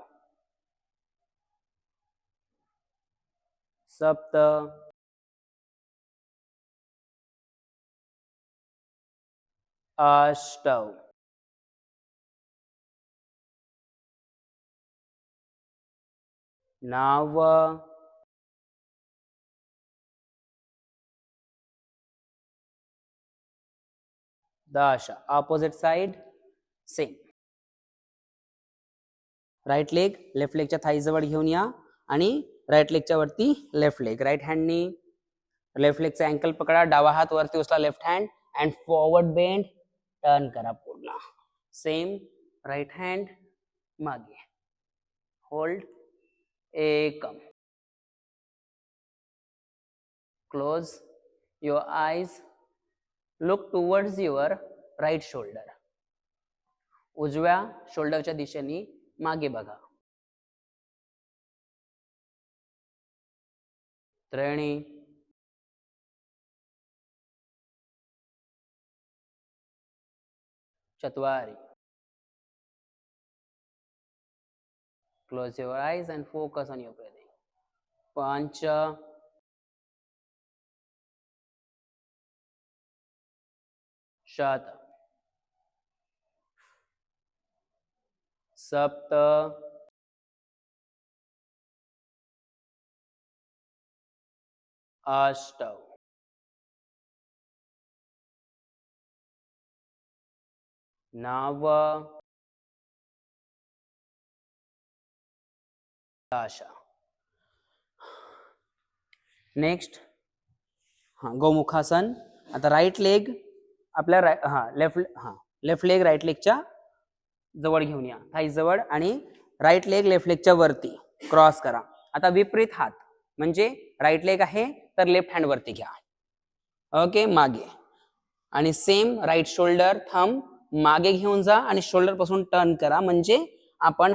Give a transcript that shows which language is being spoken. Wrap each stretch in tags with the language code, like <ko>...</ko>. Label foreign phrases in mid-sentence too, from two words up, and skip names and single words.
<sa>सप्त, अष्टौ, नव, दश.</sa> <en>opposite side same. right leg left</en> <mr>लेगच्या थाई जवळ घेऊन या आणि राईट लेगच्या वरती</mr> <en>left leg.</en> <mr>राईट हँडनी लेफ्ट लेगचा अँकल पकडा. डावा हात वरती उचला</mr> <en>left hand and forward bend, turn</en> <mr>करा पूर्ण.</mr> <en>same right hand मागे. होल्ड.</en> <sa>एकम.</sa> <en>Close your eyes. Look towards your right shoulder.</en> <mr>उजव्या शोल्डरच्या दिशेने मागे बघा.</mr> <sa>त्रीणि चत्वारि</sa> <en>close your eyes and focus on your breathing पंच</en> <sa>शत सप्त अष्ट नव दश नेक्स्ट गोमुखासन</sa> <mr>आता</mr> <en>right leg</en> <mr>आपल्या</mr> <en>left leg right</en> <mr>लेगच्या जवळ घेऊन या थाईज जवळ आणि</mr> <en>right leg left</en> <mr>लेगच्या वरती क्रॉस करा आता विपरीत हात म्हणजे</mr> <en>right leg</en> <mr>आहे तर</mr> <en>left hand</en> <mr>वरती घ्या ओके मागे आणि</mr> <en>same right shoulder thumb</en> <mr>मागे घेऊन जा आणि शोल्डर पासून टर्न करा म्हणजे आपण</mr>